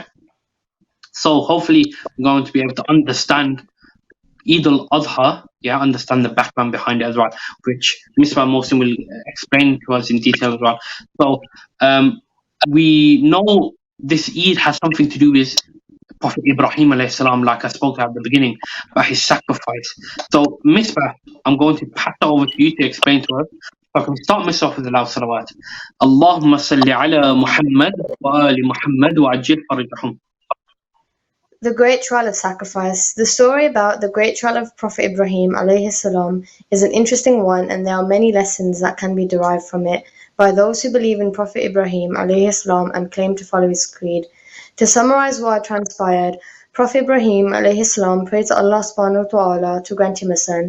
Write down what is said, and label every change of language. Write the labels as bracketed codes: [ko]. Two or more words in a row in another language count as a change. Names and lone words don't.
[en] So hopefully we're going to be able to understand Eid al-Adha, yeah, understand the background behind it as well, which Misbah Mohsin will explain to us in detail as well. So we know this Eid has something to do with Prophet Ibrahim [ar] عليه السلام, [en] like I spoke at the beginning, about his sacrifice. So Misbah, I'm going to pass it over to you to explain to us Okay, start myself with the loud salawat. [ar] اللهم صل على محمد وآل محمد وعجل فرجهم. The Great Trial of Sacrifice. The story about the great trial of Prophet Ibrahim عليه السلام is an interesting one, and there are many lessons that can be derived from it by those who believe in Prophet Ibrahim عليه السلام and claim to follow his creed. To summarize what transpired, Prophet Ibrahim عليه السلام prayed to Allah سبحانه وتعالى to grant him a son.